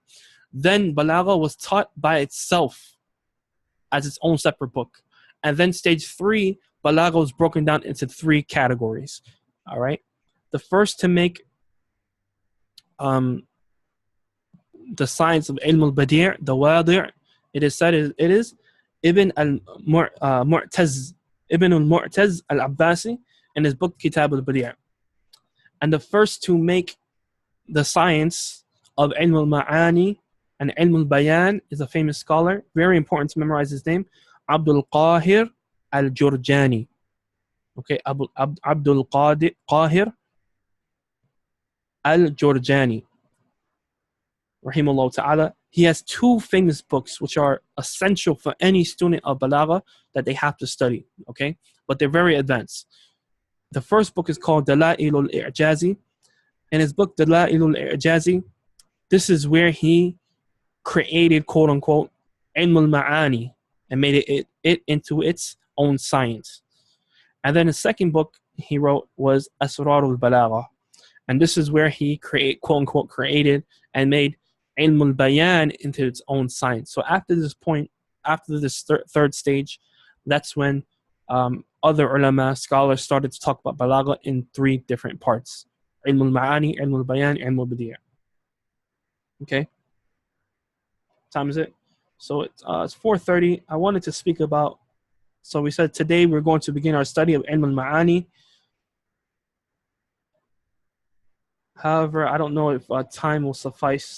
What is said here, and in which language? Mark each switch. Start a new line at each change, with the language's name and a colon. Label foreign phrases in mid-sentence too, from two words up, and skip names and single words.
English: Then Balaagha was taught by itself as its own separate book. And then stage 3, Balaagha was broken down into 3 categories. All right. The first to make the science of Ilm al-Badi', the Wadi', it is said it is Ibn al-Mu'taz al-Abbasi in his book Kitab al-Badi'. And the first to make the science of Ilm al-Ma'ani and Ilm al-Bayan is a famous scholar, very important to memorize his name, Abdul Qahir al-Jurjani. Okay, Abdul Qahir al-Jurjani,
Arabic: رحمه الله تعالى.
English: He has 2 famous books which are essential for any student of Balaagha that they have to study, okay? But they're very advanced. The first book is called Dala'il al-I'jazi. In his book Dala'il al-I'jazi, this is where he created, quote unquote, Ilm al-Ma'ani and made it into its own science. And then the second book he wrote was Asrar al-Balaagha. And this is where he quote unquote, created and made Ilm al-Bayan into its own science. So after this point, after this third stage, that's when other ulama, scholars started to talk about Balaagha in 3 different parts. Ilm al-Ma'ani, Ilm al-Bayan, Ilm al-Badi'. Okay? Time is it? So it's 4:30. I wanted to speak about, so we said today we're going to begin our study of Ilm al-Ma'ani. However, I don't know if time will suffice.